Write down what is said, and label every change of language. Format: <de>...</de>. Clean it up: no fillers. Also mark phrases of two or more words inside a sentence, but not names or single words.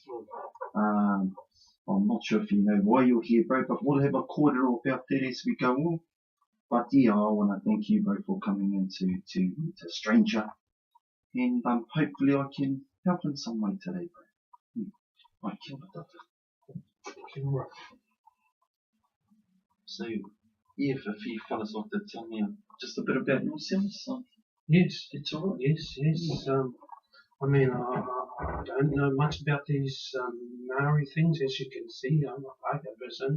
<en>I'm not sure if you know why you're here, bro, but we'll have a kōrero about that as we go on. But yeah, I want to thank you both for coming in to meet a stranger. And hopefully I can help in some way today, bro. Right,</en> <mi>kia ora tata. Kia ora.</mi> <en>So, yeah, if you fellas like to tell me just a bit about yourselves. Yes. It's alright. Yes. I mean, I don't know much about these Maori things, as you can see. I'm a whaka person.</en>